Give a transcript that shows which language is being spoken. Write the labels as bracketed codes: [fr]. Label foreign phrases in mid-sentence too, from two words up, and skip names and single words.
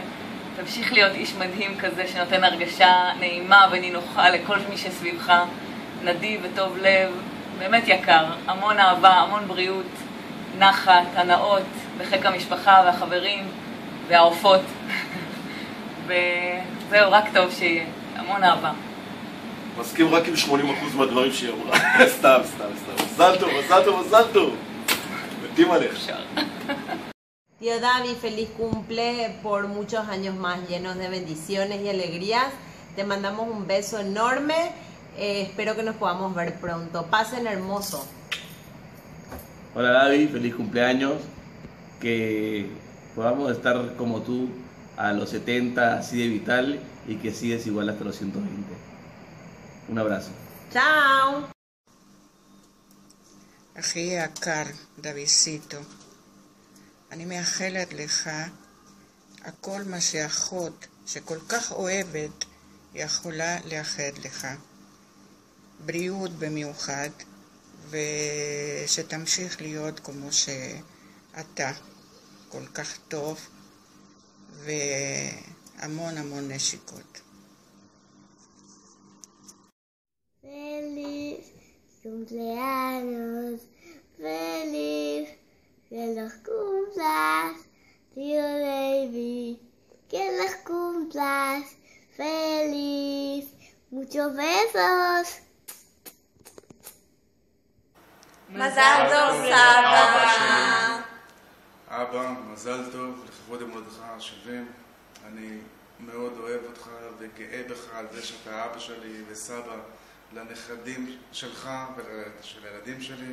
[he] תמשיך להיות איש מדהים כזה שנותן הרגשה נעימה ונינוחה לכל מי שסביבך, נדיב וטוב לב, באמת יקר, המון אהבה, המון בריאות, נחת, הנאות, בחיק המשפחה והחברים והעופות. וזהו, רק טוב שיהיה, המון אהבה. מסכים רק עם 80% מהדברים שהיא אמרה. סתם. מזל טוב. מתים עליך. [es] Tío David, feliz cumple por muchos años más llenos de bendiciones y alegrías. Te mandamos un beso enorme. Espero que nos podamos ver pronto. Pasen hermoso. Hola David, feliz cumpleaños. Que podamos estar como tú a los 70 así de vital y que sigues igual hasta los 120. Un abrazo. Chao. [he] אחי היקר, דוידסיטו, אני מאחלת לך הכל מה שאחות שכל כך אוהבת יכולה לאחד לך. בריאות במיוחד, ושתמשיך להיות כמו שאתה, כל כך טוב, והמון המון נשיקות. [es] Feliz cumpleaños, feliz, que los cumplas, tío David, que los cumplas, feliz, muchos besos. [he] מזל טוב סבא. אבא, מזל טוב לכבוד מולדתך ה-70. אני מאוד אוהב אותך וגאה בך על זה שאתה אבא שלי וסבא לנכדים שלך ושל הילדים שלי.